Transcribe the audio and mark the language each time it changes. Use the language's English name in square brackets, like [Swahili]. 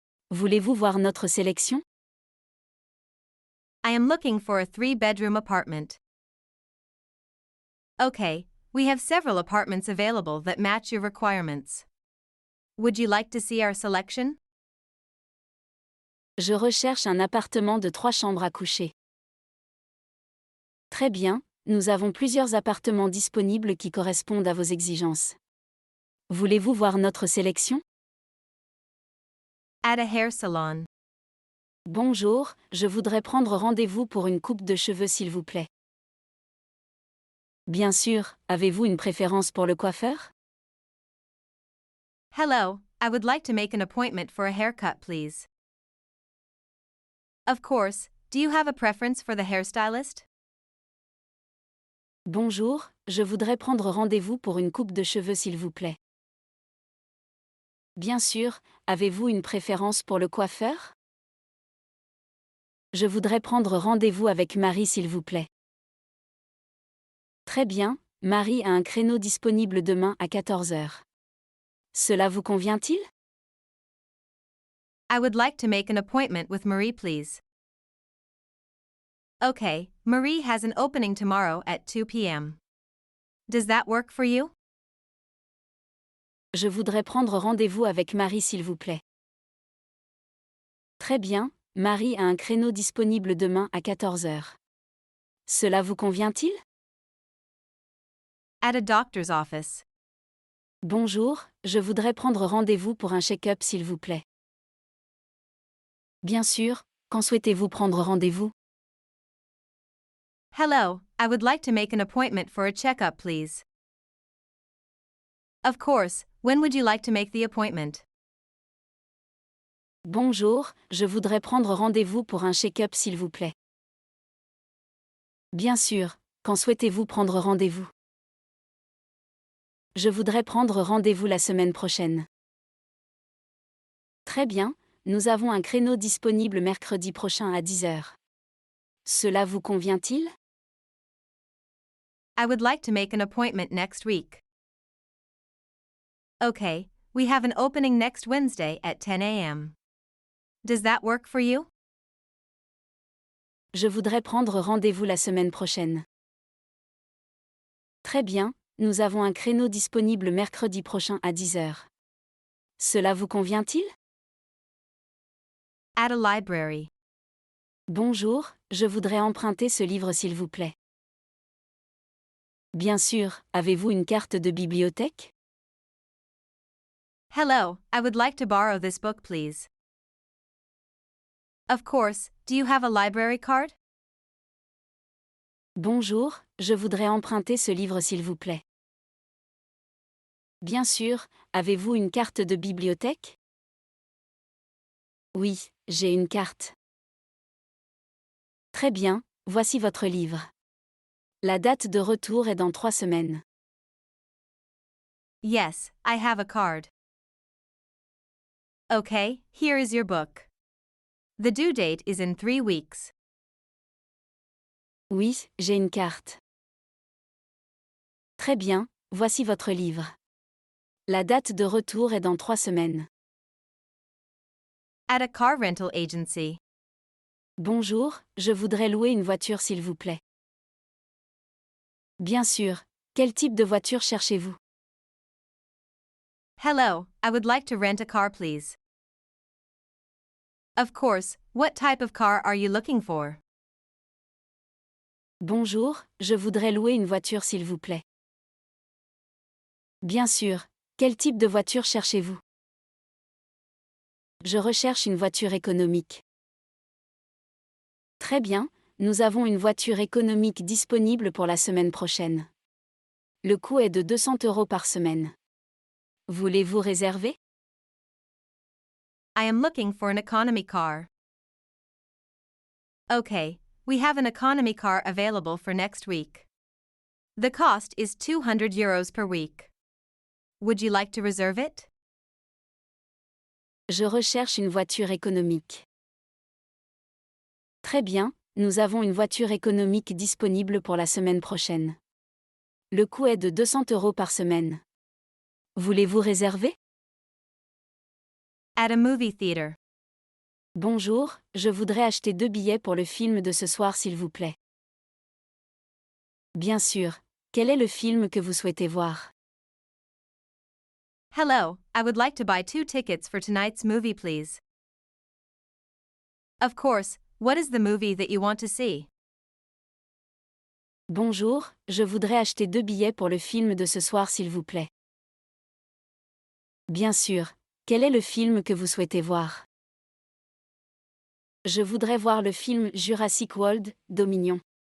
[French] Voulez-vous voir notre sélection? [English] I am looking for a 3-bedroom apartment. Okay, we have several apartments available that match your requirements. Would you like to see our selection? [French] Je recherche un appartement de 3 chambres à coucher. Très bien, nous avons plusieurs appartements disponibles qui correspondent à vos exigences. Voulez-vous voir notre sélection? [English] At a hair salon. [French] Bonjour, je voudrais prendre rendez-vous pour une coupe de cheveux s'il vous plaît. Bien sûr, avez-vous une préférence pour le coiffeur? [English] Hello, I would like to make an appointment for a haircut, please. Of course, do you have a preference for the hairstylist? [French] Bonjour, je voudrais prendre rendez-vous pour une coupe de cheveux s'il vous plaît. Bien sûr, avez-vous une préférence pour le coiffeur? Je voudrais prendre rendez-vous avec Marie s'il vous plaît. Très bien, Marie a un créneau disponible demain à 14 heures. Cela vous convient-il? [English] I would like to make an appointment with Marie, please. Okay, Marie has an opening tomorrow at 2 p.m. Does that work for you? [French] Je voudrais prendre rendez-vous avec Marie s'il vous plaît. Très bien, Marie a un créneau disponible demain à 14 heures. Cela vous convient-il? [English] At a doctor's office. [French] Bonjour, je voudrais prendre rendez-vous pour un check-up s'il vous plaît. Bien sûr, quand souhaitez-vous prendre rendez-vous? [English] Hello, I would like to make an appointment for a checkup, please. Of course, when would you like to make the appointment? [French] Bonjour, je voudrais prendre rendez-vous pour un check-up s'il vous plaît. Bien sûr, quand souhaitez-vous prendre rendez-vous? Je voudrais prendre rendez-vous la semaine prochaine. Très bien, nous avons un créneau disponible mercredi prochain à 10 heures. Cela vous convient-il? [English] I would like to make an appointment next week. Okay, we have an opening next Wednesday at 10 a.m. Does that work for you? [French] Je voudrais prendre rendez-vous la semaine prochaine. Très bien, nous avons un créneau disponible mercredi prochain à 10 heures. Cela vous convient-il? [English] At a library. [French] Bonjour, je voudrais emprunter ce livre s'il vous plaît. Bien sûr, avez-vous une carte de bibliothèque? [English] Hello, I would like to borrow this book, please. Of course, do you have a library card? [French] Bonjour, je voudrais emprunter ce livre s'il vous plaît. Bien sûr, avez-vous une carte de bibliothèque? Oui, j'ai une carte. Très bien, voici votre livre. La date de retour est dans 3 semaines. [English] Yes, I have a card. Okay, here is your book. The due date is in 3 weeks. [French] Oui, j'ai une carte. Très bien, voici votre livre. La date de retour est dans 3 semaines. [English] At a car rental agency. [French] Bonjour, je voudrais louer une voiture s'il vous plaît. Bien sûr, quel type de voiture cherchez-vous? [English] Hello, I would like to rent a car, please. Of course, what type of car are you looking for? [French] Bonjour, je voudrais louer une voiture s'il vous plaît. Bien sûr, quel type de voiture cherchez-vous? Je recherche une voiture économique. Très bien, nous avons une voiture économique disponible pour la semaine prochaine. Le coût est de 200 € par semaine. Voulez-vous réserver? [English] I am looking for an economy car. Okay, we have an economy car available for next week. The cost is 200 euros per week. Would you like to reserve it? [French] Je recherche une voiture économique. Très bien, nous avons une voiture économique disponible pour la semaine prochaine. Le coût est de 200 € par semaine. Voulez-vous réserver? [English] At a movie theater. [French] Bonjour, je voudrais acheter 2 billets pour le film de ce soir s'il vous plaît. Bien sûr, quel est le film que vous souhaitez voir? [English] Hello, I would like to buy 2 tickets for tonight's movie, please. Of course, what is the movie that you want to see? [French] Bonjour, je voudrais acheter 2 billets pour le film de ce soir s'il vous plaît. Bien sûr, quel est le film que vous souhaitez voir? Je voudrais voir le film Jurassic World, Dominion.